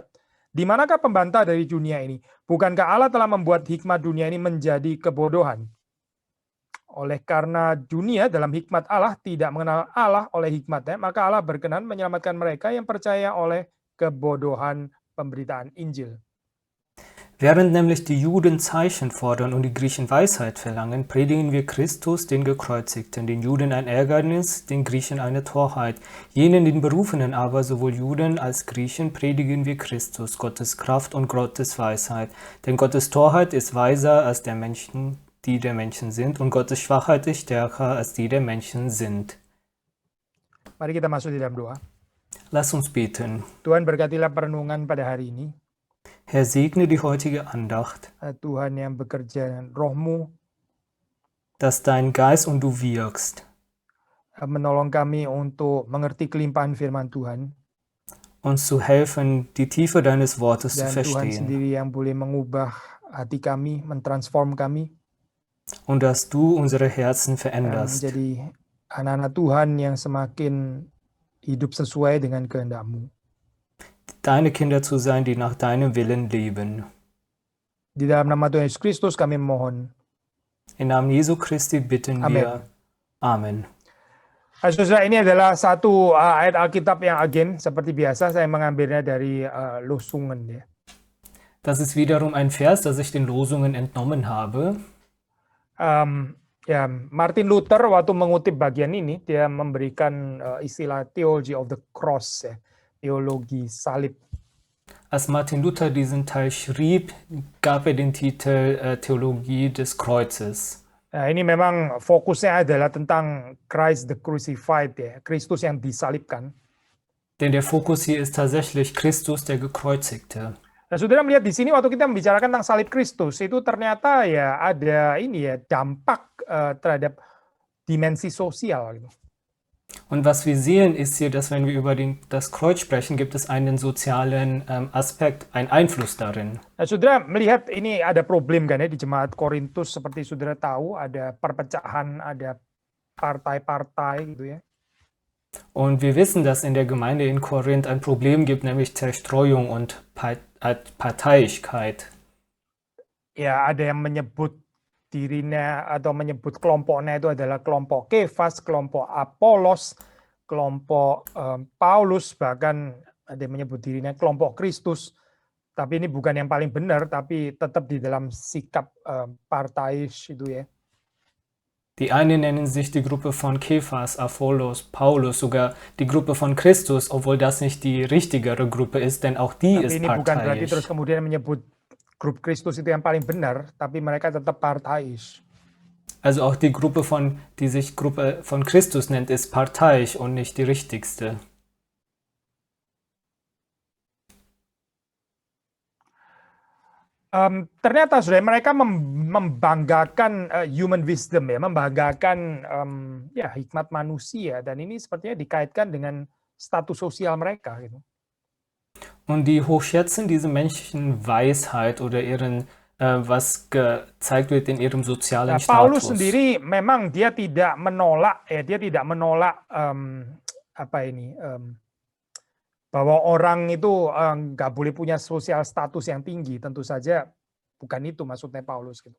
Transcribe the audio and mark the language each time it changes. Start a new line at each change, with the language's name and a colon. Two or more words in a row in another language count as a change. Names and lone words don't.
Indonesian: Di manakah pembantah dari dunia ini? Bukankah Allah telah membuat hikmat dunia ini menjadi kebodohan? Oleh karena dunia dalam hikmat Allah tidak mengenal Allah oleh hikmatnya, maka Allah berkenan menyelamatkan mereka yang percaya oleh kebodohan pemberitaan Injil.
German: Während nämlich die Juden Zeichen fordern und die Griechen Weisheit verlangen, predigen wir Christus, den Gekreuzigten, den Juden ein Ärgernis, den Griechen eine Torheit. Jenen, den Berufenen aber, sowohl Juden als Griechen, predigen wir Christus, Gottes Kraft und Gottes Weisheit. Denn Gottes Torheit ist weiser als der Menschen, die der Menschen sind, und Gottes Schwachheit ist stärker als die der Menschen sind.
Indonesian: Mari kita masuk di dalam doa.
German: Lass uns beten.
Indonesian: Tuhan, berkatilah perenungan pada hari ini.
German: Herr, segne die heutige Andacht,
Indonesian: Tuhan yang bekerja dengan roh-Mu,
German: dass dein Geist und du wirkst,
Indonesian: menolong kami untuk mengerti kelimpahan firman Tuhan.
German: uns zu helfen, die Tiefe deines Wortes zu
Indonesian: Dan Tuhan
German: verstehen.
Indonesian: sendiri yang boleh mengubah hati kami, mentransform kami,
German: Und dass du unsere Herzen
Indonesian: dan
German: veränderst,
Indonesian: menjadi anak-anak Tuhan yang semakin hidup sesuai dengan kehendak-Mu.
German: deine Kinder zu sein, die nach deinem Willen leben.
Indonesian: Di dalam nama Tuhan Yesus Kristus kami mohon.
German: Im Namen Jesu Christi bitten
Indonesian: Amen.
German: wir.
Indonesian: Amen. Saudara, ini adalah satu ayat Alkitab yang again seperti biasa saya mengambilnya dari Losungen ya.
German: Das ist wiederum ein Vers, das ich den Losungen entnommen habe.
Indonesian: Ya, Martin Luther waktu mengutip bagian ini dia memberikan istilah
English: theology of the cross
Indonesian: ya, teologi salib.
German: Als Martin Luther diesen Teil schrieb, gab er den Titel Theologie des Kreuzes.
Indonesian: Nah, ini memang fokusnya adalah tentang
English: Christ the crucified
Indonesian: ya, Kristus yang disalibkan.
German: Denn der Fokus hier ist tatsächlich Christus, der Gekreuzigte.
Indonesian: Nah, saudara melihat di sini waktu kita membicarakan tentang salib Kristus itu ternyata ya ada ini ya dampak terhadap dimensi sosial gitu.
German: Und was wir sehen, ist hier, dass wenn wir über das Kreuz sprechen, gibt es einen sozialen Aspekt, einen Einfluss darin.
Indonesian: Nah, saudara melihat ini ada problem kan ya di jemaat Korintus, seperti saudara tahu ada perpecahan, ada partai-partai gitu ya.
German: Und wir wissen, dass in der Gemeinde in Korinth ein Problem gibt, nämlich Zerstreuung und Parteiigkeit.
Indonesian: Ya, ada yang menyebut dirinya atau menyebut kelompoknya itu adalah kelompok Kefas, kelompok Apolos, kelompok Paulus, bahkan ada yang menyebut dirinya kelompok Kristus. Tapi ini bukan yang paling benar, tapi tetap di dalam sikap partais itu ya.
German: Die einen nennen sich die Gruppe von Kephas, Apollos, Paulus, sogar die Gruppe von Christus, obwohl das nicht die richtigere Gruppe ist, denn auch die
Indonesian: Tapi
German: ist
Indonesian: ini bukan berarti terus
German: parteiisch.
Indonesian: kemudian menyebut grup Kristus itu yang paling benar, tapi mereka tetap partais.
German: Also auch die Gruppe die sich Gruppe von Christus nennt, ist parteiisch und nicht die richtigste.
Indonesian: Ternyata sudah mereka membanggakan
English: human wisdom
Indonesian: ya, membanggakan ya hikmat manusia, dan ini sepertinya dikaitkan dengan status sosial mereka gitu.
German: Und die hochschätzen diese menschlichen Weisheit oder ihren, was gezeigt wird in ihrem sozialen
Indonesian: Nah, Paulus
German: Status.
Indonesian: sendiri memang dia tidak menolak ya, dia tidak menolak bahwa orang itu nggak boleh punya sosial status yang tinggi, tentu saja bukan itu maksudnya Paulus gitu.